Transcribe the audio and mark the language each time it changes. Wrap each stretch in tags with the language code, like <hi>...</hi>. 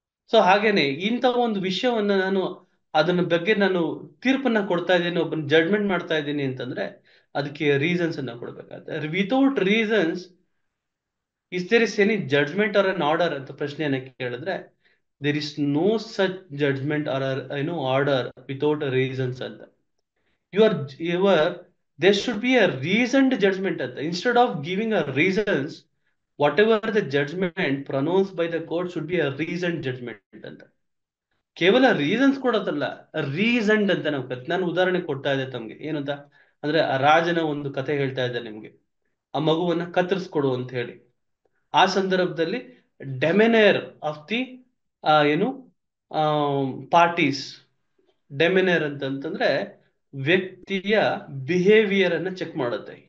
<kn>So ಹಾಗೇನೆ ಇಂಥ ಒಂದು ವಿಷಯವನ್ನ ಅದನ್ನ ಬಗ್ಗೆ ನಾನು ತೀರ್ಪನ್ನ ಕೊಡ್ತಾ ಇದ್ದೀನಿ, ಒಬ್ಬನ ಜಡ್ಜ್ಮೆಂಟ್ ಮಾಡ್ತಾ ಇದ್ದೀನಿ ಅಂತಂದ್ರೆ ಅದಕ್ಕೆ ರೀಸನ್ಸ್ ಅನ್ನ ಕೊಡ್ಬೇಕಾಗುತ್ತೆ.</kn> <en>without reasons is there is any judgment or an order</en> <kn>ಅಂತ ಪ್ರಶ್ನೆಯನ್ನ ಕೇಳಿದ್ರೆ,</kn> <en>There is no such judgment or order without reasons ಅಂತ. Your there should be a reasoned judgment ಅಂತ. Instead of giving a reasons, whatever the judgment pronounced by the court should be a reasoned judgment ಅಂತ.</en> <kn>ಕೇವಲ reasons ಕೊಡೋದಲ್ಲ, ರೀಸನ್ಡ್ ಅಂತ ನಾವು ನಾನು ಉದಾಹರಣೆ ಕೊಡ್ತಾ ಇದ್ದೆ ತಮ್ಗೆ. ಏನಂತ ಅಂದ್ರೆ, ಆ ರಾಜನ ಒಂದು ಕತೆ ಹೇಳ್ತಾ ಇದ್ದೆ ನಿಮ್ಗೆ, ಆ ಮಗುವನ್ನ ಕತ್ತರಿಸ್ಕೊಡು ಅಂತ ಹೇಳಿ. ಆ ಸಂದರ್ಭದಲ್ಲಿ ಡೆಮೆನೇರ್ ಆಫ್ ದಿ ಏನು ಪಾರ್ಟೀಸ್, ಡೆಮಿನರ್ ಅಂತಂದ್ರೆ ವ್ಯಕ್ತಿಯ ಬಿಹೇವಿಯರ್ ಅನ್ನ ಚೆಕ್ ಮಾಡುತ್ತೆ.</kn>